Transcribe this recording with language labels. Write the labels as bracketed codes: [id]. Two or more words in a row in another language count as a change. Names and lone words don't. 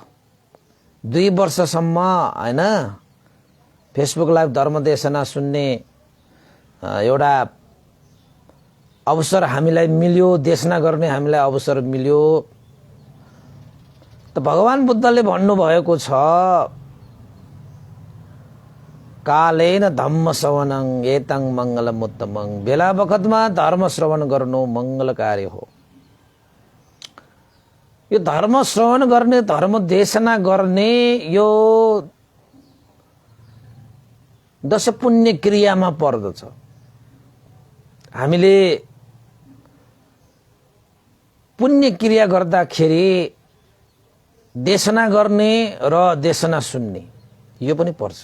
[ne] 2 वर्षसम्म हैन फेसबुक लाइभ धर्मदेशना सुन्ने एउटा अवसर हामीलाई मिल्यो, देशना गर्ने हामीलाई अवसर मिल्यो। त भगवान बुद्धले भन्नुभएको छ, [pi] कालेन धम्म श्रवणं एतं मंगलमुत्तमं। [ne] बेला बखतमा धर्म श्रवण गर्नु मंगलकारी हो। यो धर्म श्रवण गर्ने, धर्म देशना गर्ने यो 10 पुण्य क्रियामा पर्दछ। हामीले पुण्य क्रिया गर्दाखेरि देशना गर्ने र देशना सुन्ने यो पनि पर्छ।